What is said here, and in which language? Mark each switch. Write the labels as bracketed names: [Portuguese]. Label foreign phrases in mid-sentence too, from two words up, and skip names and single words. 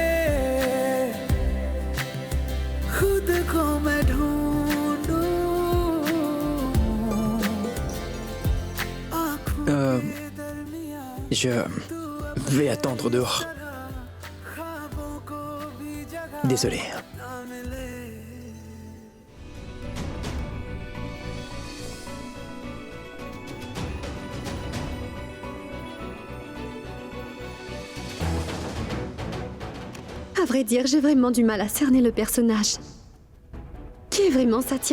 [Hindi] खुद को मैं ढूंढूं आँखों के दरमियाँ [French] Je vais attendre dehors. [Hindi] ख्वाबों को भी जगह [French] Désolé. [Hindi] ना मिले [French] À vrai dire, j'ai vraiment du mal à cerner le personnage. Qui est vraiment Satya?